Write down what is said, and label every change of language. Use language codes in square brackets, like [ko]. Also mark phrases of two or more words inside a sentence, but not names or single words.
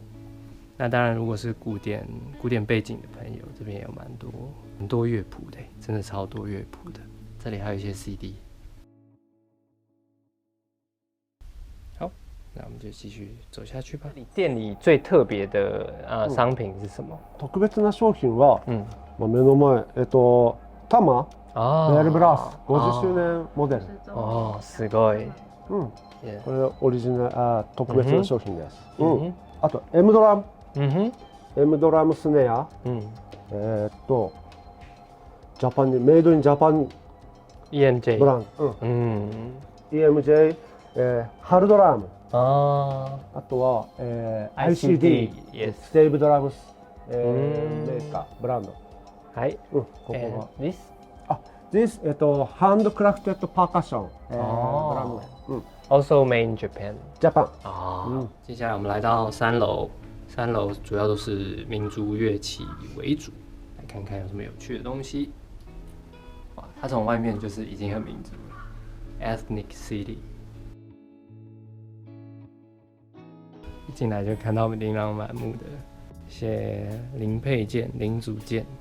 [zh] 那当然，如果是古典背景的朋友，这边也有很多乐谱的，真的超多乐谱的。这里还有一些 CD。好，那我们就继续走下去吧。店里最特别的商品是什么？ [ja] 特別な商品は、目の前タマベルブラス50周年モデル。すごい。これオリジナル特別な商品です。あと M ドラム、M ドラムスネア、ジャパンに [en] made in Japan [ja] EMJ ブランド、EMJ、ハルドラム、あとは、ICD ステーブドラムス、メーカーブランド。はい、ここが。 [en] This hand crafted percussion ブランド。 Also made in Japan。 Japan。 [zh] 接下来我们来到3楼，3楼主要都是民族乐器为主，来看看有什么有趣的东西。哇，它从外面就是已经很民族了 ，Ethnic City。一进来就看到琳琅满目的一些零配件、零组件。